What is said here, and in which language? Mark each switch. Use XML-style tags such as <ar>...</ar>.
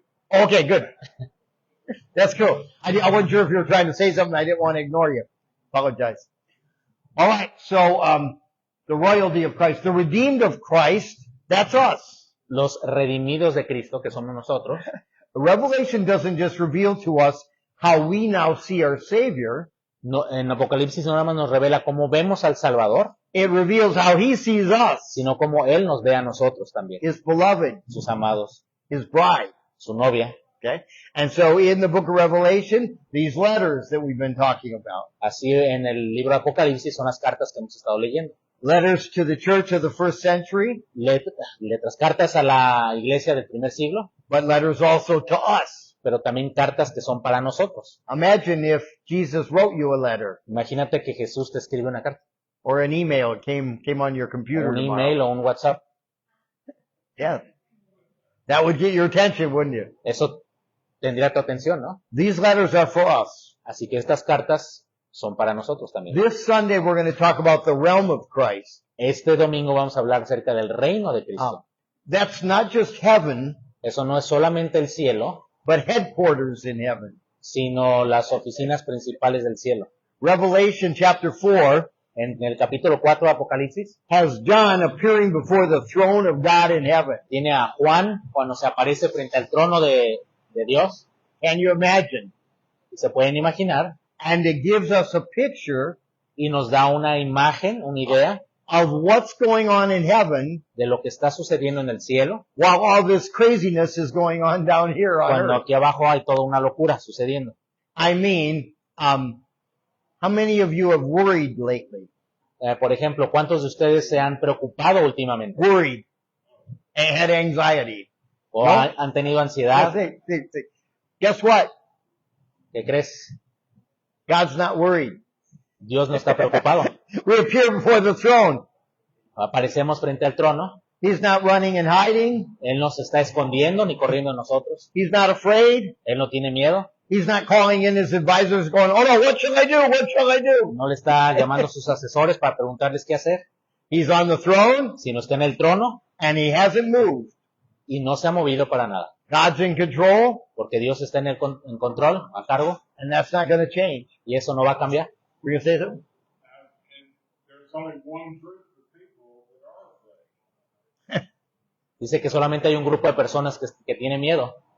<en>Okay, good. That's cool. I wasn't sure if you were trying to say something. I didn't want to ignore you. Apologize. All right. So, the royalty of Christ, the redeemed of Christ, that's us.</en> <es>Los redimidos de Cristo, que somos nosotros,</es> <en>Revelation doesn't just reveal to us how we now see our Savior.</en> <es>no, en Apocalipsis no nada más nos revela cómo vemos al Salvador,</es> <en>It reveals how He sees us,</en> <es>sino cómo Él nos ve a nosotros también,</es> <en>His beloved,</en> <es>sus amados,</es> <en>His bride.</en> <es>su novia.</es> <en>Okay. And so in the book of Revelation, these letters that we've been talking about,</en> <es>Así en el libro de Apocalipsis son las cartas que hemos estado leyendo.</es> <en>letters to the church of the first century,</en> <es>Letras, cartas a la iglesia del primer siglo,</es> <en>but letters also to us.</en> <es>pero también cartas que son para nosotros.</es> <en>Imagine if Jesus wrote you a letter</en> <es>Imagínate que Jesús te escribe una carta,</es> <en>or an email came on your computer</en> <es>un</es> <en>tomorrow.</en> <es>email o un WhatsApp.</es> <en>Yeah. That would get your attention, wouldn't it?</en> <es>Eso tendría tu atención, ¿no?</es> <en>These letters are for us.</en> <es>Así que estas cartas son para nosotros también.</es> <en>This Sunday we're going to talk about the realm of Christ.</en> <es>Este domingo vamos a hablar acerca del reino de Cristo.</es> <en>That's not just heaven,</en> <es>Eso no es solamente el cielo,</es> <en>but headquarters in heaven.</en> <es>sino las oficinas principales del cielo.</es> <en>Revelation chapter 4</en> <es>En el capítulo 4 de Apocalipsis,</es> <en>has John appearing before the throne of God in heaven.</en> <es>tiene a Juan cuando se aparece frente al trono de Dios,</es> <en>Can you imagine?</en> <es>y se pueden imaginar,</es> <en>And it gives us a picture</en> <es>y nos da una imagen, una idea</es> <en>of what's going on in heaven</en> <es>de lo que está sucediendo en el cielo,</es> <en>while all this craziness is going on down here on</en> <es>cuando</es> <en>earth.</en> <es>aquí abajo hay toda una locura sucediendo.</es> <en>I mean, how many of you have worried lately?</en> <es>Por ejemplo, ¿cuántos de ustedes se han preocupado últimamente?</es> <en>Worried and had anxiety.</en> <es>¿O</es> <en>No.</en> <es>han tenido ansiedad?</es> <en>Think. Guess what?</en> <es>¿Qué crees?</es> <en>God's not worried.</en> <es>Dios no está preocupado.</es> <en>We appear before the throne.</en> <es>Aparecemos frente al trono.</es> <en>He's not running and hiding.</en> <es>Él no se está escondiendo ni corriendo de nosotros.</es> <en>He's not afraid.</en> <es>Él no tiene miedo.</es> <en>He's not calling in his advisors going, oh no, what should I do? What shall I do?</en> <es>No le está llamando a sus asesores para preguntarles qué hacer.</es> <en>He's on the throne</en> <es>Sino está en el trono</es> <en>and he hasn't moved.</en> <es>y no se ha movido para nada.</es> <en>God's in control</en> <es>Porque Dios está en control, a cargo,</es> <en>and that's not going to change.</en> <es>y eso no va a cambiar.</es> <en>Were you going to say something? And there's only one group of people that are afraid.</en> <es>Dice que solamente hay un grupo de personas que tiene miedo.</es>